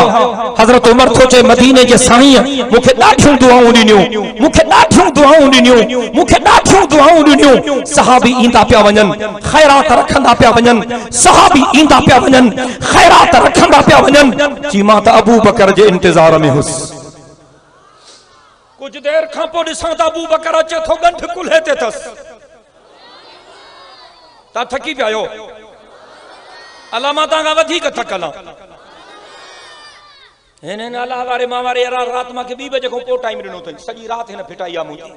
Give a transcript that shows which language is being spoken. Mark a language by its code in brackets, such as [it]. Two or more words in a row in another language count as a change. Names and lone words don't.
[sd] हज़रत उमर थो चए मदीने जे साईं मूंखे ॾाढियूं दुआऊं ॾिनियूं, मूंखे ॾाढियूं दुआऊं ॾिनियूं, मूंखे ॾाढियूं दुआऊं ॾिनियूं। सहाबी ईंदा पिया वञनि, खैरात रखंदा पिया वञनि, सहाबी ईंदा पिया वञनि, खैरात रखंदा पिया वञनि। जी मां त अबू बकर जे इंतजार में हुस। कुछ देर खां पोइ ॾिसां त अबू बकर अचे थो, गंढ कुल्हे ते अथस। ता थकी पिया आहियो? अल्लाह मां तव्हां खां वधीक थकल आहियां। हिन अल्लाह वारे मां वारे रात मां 2 बजे खां पोइ टाइम ॾिनो अथई, सॼी रात हिन फिटाई आहे मुंहिंजी।